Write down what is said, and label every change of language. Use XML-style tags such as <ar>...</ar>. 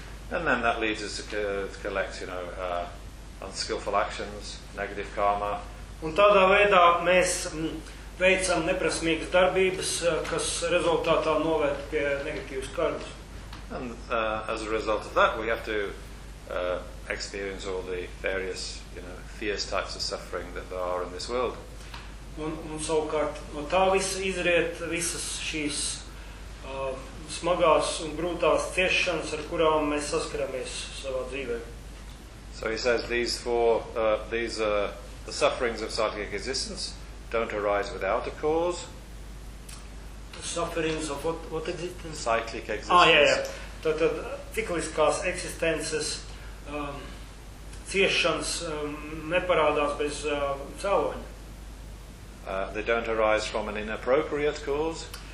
<en>And then that leads us to collect, you know, unskillful actions, negative karma.</en> <lv>Un tādā veidā mēs veicam neprasmīgas darbības, kas rezultātā noved pie negatīvas karmas.</lv> <en>And as a result of that, we have to experience all the various, you know, fierce types of suffering that there are in this world.</en> <lv>Un savukārt no tā visa izriet visas šīs smagās un grūtās ciešanas, ar kurām mēs saskaramies savā dzīvē.</lv> <en>So he says these four, the sufferings of psychic existence don't arise without a cause. The sufferings of what existence? Psychic existence. Ah, yeah.</en> <lv>Tātad cikliskās eksistences ciešanas neparādās bez cēloņa.</lv> <en>They don't arise from an inappropriate cause.</en>